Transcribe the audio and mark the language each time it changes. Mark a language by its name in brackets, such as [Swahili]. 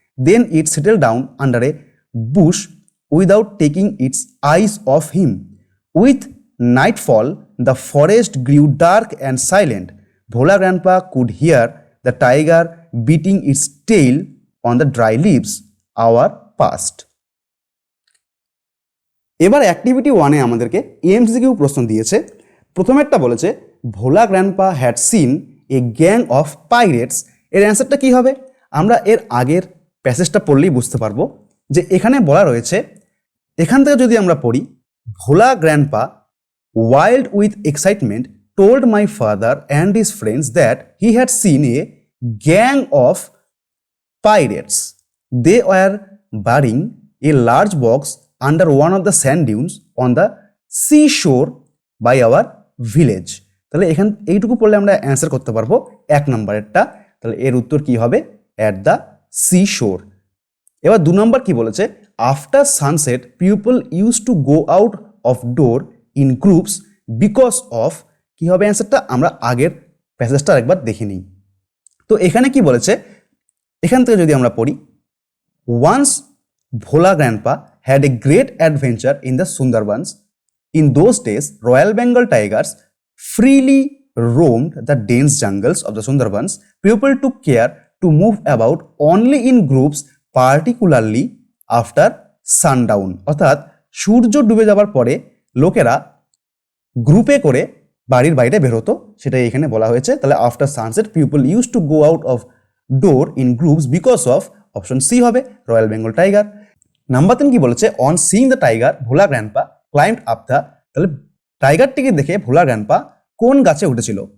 [English] Then it settled down under a bush without taking its eyes off him. With nightfall, the forest grew dark and silent. Bhola Grandpa could hear the tiger beating its tail on the dry leaves. Hour passed. [Bangla] এবার activity 1-এ আমাদেরকে MCQ প্রশ্ন দিয়েছে। প্রথমে একটা বলেছে ভোলা grandpa had seen A gang of pirates. এর অ্যান্সারটা কি হবে? আমরা এর আগের প্যাসেজটা পড়লেই বুঝতে পারবো যে এখানে বলা রয়েছে, এখান থেকে যদি আমরা পড়ি, [English] Bhola grandpa wild with excitement told my father and his friends that he had seen a gang of pirates. They were burying a large box under one of the sand dunes on the seashore by our village. [Bangla] তাহলে এইটুকু পড়লে আমরা answer করতে পারবো 1 নম্বরেরটা। তাহলে এর উত্তর কি হবে? [English] At the seashore. [Bangla] এবার 2 নম্বর কি বলেছে? [English] after sunset people use to go out of door in groups because of, [Bangla] কি হবে অ্যান্সারটা? আমরা আগের প্যাসেজটা একবার দেখে নিই। তো এখানে কি বলেছে? এখান থেকে যদি আমরা পড়ি, [English] Once Bhola grandpa had a great adventure in the Sundarbans. In those days, Royal Bengal tigers freely roamed the dense jungles of the Sundarbans. People took care to move about only in groups, particularly after sundown. [Bangla] অর্থাৎ সূর্য ডুবে যাবার পরে লোকেরা গ্রুপে করে বাড়ির বাইরে বের হতো, সেটাই এখানে বলা হয়েছে। [English] তাহলে after sunset people use to go out of door in groups because of, [Bangla] option C হবে [English] Royal Bengal tiger. [Bangla] নাম্বার 3 কি বলেছে? [English] On seeing the tiger Bhola grandpa climbed up the. [Bangla] তাহলে টাইগারটিকে দেখে ভোলা গ্র্যান্ডপা কোন গাছে উঠেছিল?